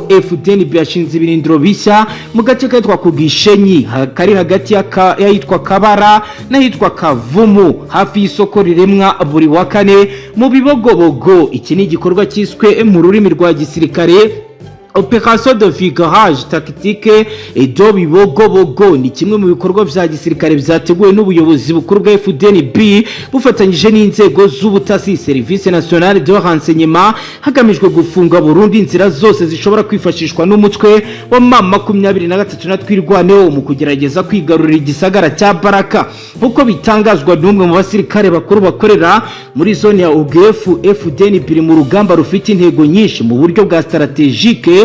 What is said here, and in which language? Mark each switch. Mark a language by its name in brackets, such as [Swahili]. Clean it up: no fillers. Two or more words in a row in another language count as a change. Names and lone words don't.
[Rundi] Fdnb yashinze ibirindiro bishya mu gace kitwa ku Gishenyi kari hagati y'ahitwa Kabara n'ahitwa Kavumu hafi y'isoko riremwa buri wa kane mu Bibogobogo. Iki ni igikorwa cyiswe mu rurimi rwa gisirikare [French] Opération de vigorage tactique et de Bibogobogo. [Rundi] Ni kimwe mu bikorwa vya gisirikare vyateguwe n'ubuyobozi bukuru bwa Fdnb bufatanyije n'inzego z'ubutasi, Service National de Renseignement, hagamijwe gufunga Burundi inzira zose zishobora kwifashishwa n'umutwe wa M23 natwirwaneho mu kugerageza kwigarurira igisagara cya Baraka, uko bitangazwa n'umwe mu basirikare bakuru bakorera muri zone ya UGF. Fdnb mu rugamba rufite intego nyinshi mu buryo bwa strategique.